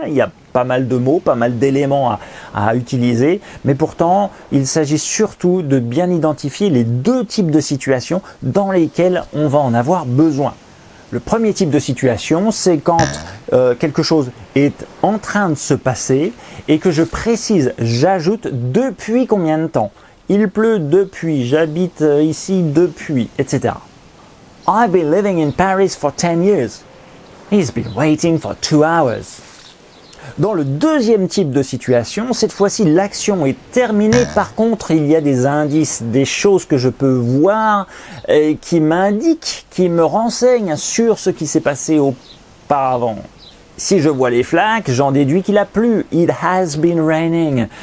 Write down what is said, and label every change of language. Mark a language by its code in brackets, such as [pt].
[fr] Il y a pas mal de mots, pas mal d'éléments à utiliser, mais pourtant, il s'agit surtout de bien identifier les deux types de situations dans lesquelles on va en avoir besoin. Le premier type de situation, c'est quand quelque chose est en train de se passer et que je précise, j'ajoute depuis combien de temps. Il pleut depuis, j'habite ici depuis, etc. [en] I've been living in Paris for 10 years. He's been waiting for 2 hours. [fr] Dans le deuxième type de situation, cette fois-ci l'action est terminée. Par contre, il y a des indices, des choses que je peux voir qui m'indiquent, qui me renseignent sur ce qui s'est passé auparavant. Si je vois les flaques, j'en déduis qu'il a plu. [en] It has been raining.